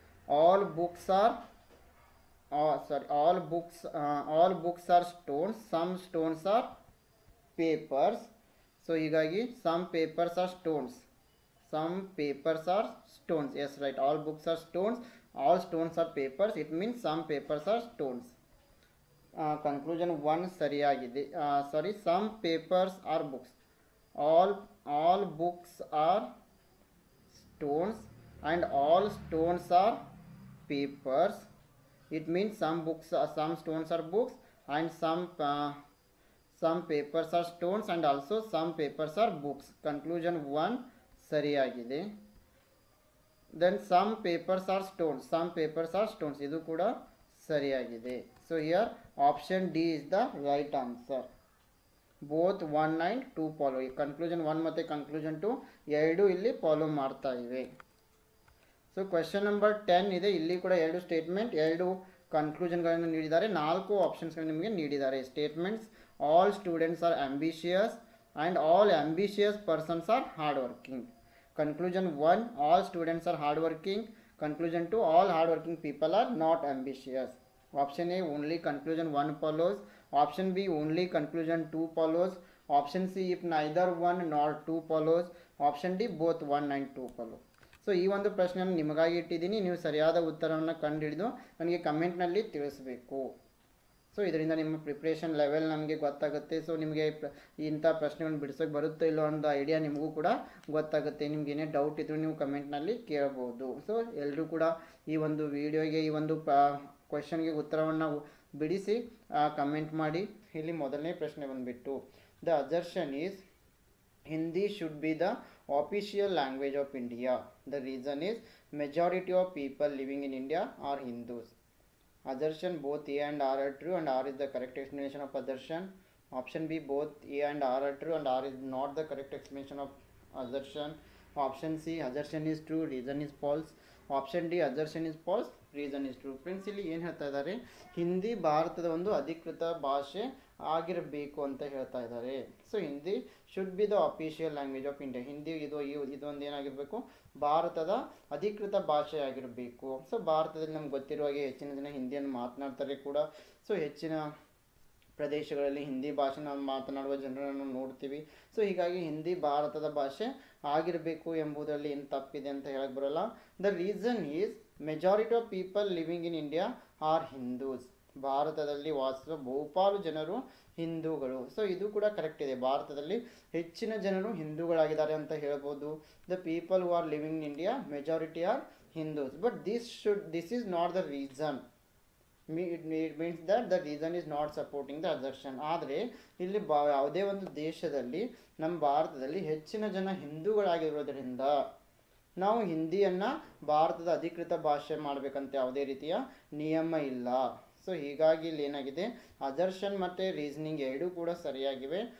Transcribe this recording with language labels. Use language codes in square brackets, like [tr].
[en] All books are all books are stones. Some stones are papers. So [kn] ಹೀಗಾಗಿ [en] some papers are stones. Some papers are stones. Yes, right. All books are stones. All stones are papers. It means some papers are stones. [kn] Conclusion 1 ಸರಿಯಾಗಿದೆ. [en] Some papers are books. All books are stones and all stones are papers. It means some stones are books and some papers are stones and also some papers are books. [kn] Conclusion 1 ಸರಿಯಾಗಿದೆ. [en] Then some papers are stones. Some papers are stones. [kn] ಇದು ಕೂಡ ಸರಿಯಾಗಿದೆ. [en] So here option D is the right answer. Both 1 and 2 follow. [kn] Conclusion 1 ಮತ್ತು conclusion 2 ಎರಡು ಇಲ್ಲಿ follow ಮಾಡ್ತಾ ಇವೆ. So question number 10 ಇದೆ. ಇಲ್ಲಿ ಕೂಡ ಎರಡು ಸ್ಟೇಟ್ಮೆಂಟ್, ಎರಡು ಕನ್ಕ್ಲೂಷನ್ಗಳನ್ನು ನೀಡಿದ್ದಾರೆ, 4 ಆಪ್ಷನ್ಸ್ಗಳನ್ನು ನಿಮಗೆ ನೀಡಿದ್ದಾರೆ. [en] Statements: all students are ambitious and all ambitious persons are hard working. Conclusion 1: all students are hard working. Conclusion 2: all hard working people are not ambitious. Option A: only conclusion 1 follows. Option B: only conclusion 2 follows. Option C: if neither 1 not 2 follows. Option D: both 1 and 2 follow. [kn] So ಈ ಒಂದು ಪ್ರಶ್ನೆಯನ್ನು ನಿಮಗಾಗಿ ಇಟ್ಟಿದ್ದೀನಿ. ನೀವು ಸರಿಯಾದ ಉತ್ತರವನ್ನು ಕಂಡುಹಿಡಿದು ನನಗೆ ಕಮೆಂಟ್ನಲ್ಲಿ ತಿಳಿಸಬೇಕು. ಸೊ ಇದರಿಂದ ನಿಮ್ಮ ಪ್ರಿಪ್ರೇಷನ್ ಲೆವೆಲ್ ನಮಗೆ ಗೊತ್ತಾಗುತ್ತೆ. ಸೊ ನಿಮಗೆ ಇಂಥ ಪ್ರಶ್ನೆಗಳನ್ನು ಬಿಡಿಸೋಕೆ ಬರುತ್ತೋ ಇಲ್ಲೋ ಅನ್ನೋ ಐಡಿಯಾ ನಿಮಗೂ ಕೂಡ ಗೊತ್ತಾಗುತ್ತೆ. ನಿಮ್ಗೆ ಏನೇ ಡೌಟ್ ಇದ್ದರೂ ನೀವು ಕಮೆಂಟ್ನಲ್ಲಿ ಕೇಳಬಹುದು. ಸೊ ಎಲ್ಲರೂ ಕೂಡ ಈ ಒಂದು ವಿಡಿಯೋಗೆ, ಈ ಒಂದು ಕ್ವೆಶನ್ಗೆ ಉತ್ತರವನ್ನು ಬಿಡಿಸಿ ಕಮೆಂಟ್ ಮಾಡಿ. ಇಲ್ಲಿ ಮೊದಲನೇ ಪ್ರಶ್ನೆ ಬಂದುಬಿಟ್ಟು, [en] The assertion is Hindi should be the official language of India. The reason is majority of people living in India are Hindus. Assertion: both A and R are true and R is the correct explanation of assertion. Option B: both A and R are true and R is not the correct explanation of assertion. Option C: assertion is true, reason is false. Option D: assertion is false, reason is true. [kn] Friends, ಇಲ್ಲಿ ಏನು ಹೇಳ್ತಾ ಇದ್ದಾರೆ, ಹಿಂದಿ ಭಾರತದ ಒಂದು ಅಧಿಕೃತ ಭಾಷೆ ಆಗಿರಬೇಕು ಅಂತ ಹೇಳ್ತಾ ಇದ್ದಾರೆ. [en] So Hindi should be the official language of India. [kn] Hindi ಇದೊಂದು ಏನಾಗಿರಬೇಕು, ಭಾರತದ ಅಧಿಕೃತ ಭಾಷೆ ಆಗಿರಬೇಕು. ಸೊ ಭಾರತದಲ್ಲಿ ನಮ್ಗೆ ಗೊತ್ತಿರುವ ಹಾಗೆ ಹೆಚ್ಚಿನ ಜನ ಹಿಂದಿಯನ್ನು ಮಾತನಾಡ್ತಾರೆ ಕೂಡ. ಸೊ ಹೆಚ್ಚಿನ ಪ್ರದೇಶಗಳಲ್ಲಿ ಹಿಂದಿ ಭಾಷೆನ ಮಾತನಾಡುವ ಜನರನ್ನು ನೋಡ್ತೀವಿ. ಸೊ ಹೀಗಾಗಿ ಹಿಂದಿ ಭಾರತದ ಭಾಷೆ ಆಗಿರಬೇಕು ಎಂಬುದರಲ್ಲಿ ಏನು ತಪ್ಪಿದೆ ಅಂತ ಹೇಳಕ್ಕೆ ಬರೋಲ್ಲ. [en] The reason is majority of people living in India are Hindus. [kn] ಭಾರತದಲ್ಲಿ ವಾಸಿಸುವ ಬಹುಪಾಲು ಜನರು ಹಿಂದೂಗಳು. ಸೊ ಇದು ಕೂಡ ಕರೆಕ್ಟ್ ಇದೆ. ಭಾರತದಲ್ಲಿ ಹೆಚ್ಚಿನ ಜನರು ಹಿಂದೂಗಳಾಗಿದ್ದಾರೆ ಅಂತ ಹೇಳ್ಬೋದು. [en] The people who are living in India majority are Hindus. But this is not the reason. it means that the reason is not supporting the assertion. [kn] ಆದರೆ ಇಲ್ಲಿ ಯಾವುದೇ ಒಂದು ದೇಶದಲ್ಲಿ, ನಮ್ಮ ಭಾರತದಲ್ಲಿ ಹೆಚ್ಚಿನ ಜನ ಹಿಂದೂಗಳಾಗಿರೋದ್ರಿಂದ ನಾವು ಹಿಂದಿಯನ್ನು ಭಾರತದ ಅಧಿಕೃತ ಭಾಷೆ ಮಾಡಬೇಕಂತ ಯಾವುದೇ ರೀತಿಯ ನಿಯಮ ಇಲ್ಲ. ಸೊ ಹೀಗಾಗಿ ಇಲ್ಲಿ ಏನಾಗಿದೆ, ಅಸರ್ಷನ್ ಮತ್ತು ರೀಸನಿಂಗ್ ಎರಡೂ ಕೂಡ ಸರಿಯಾಗಿವೆ.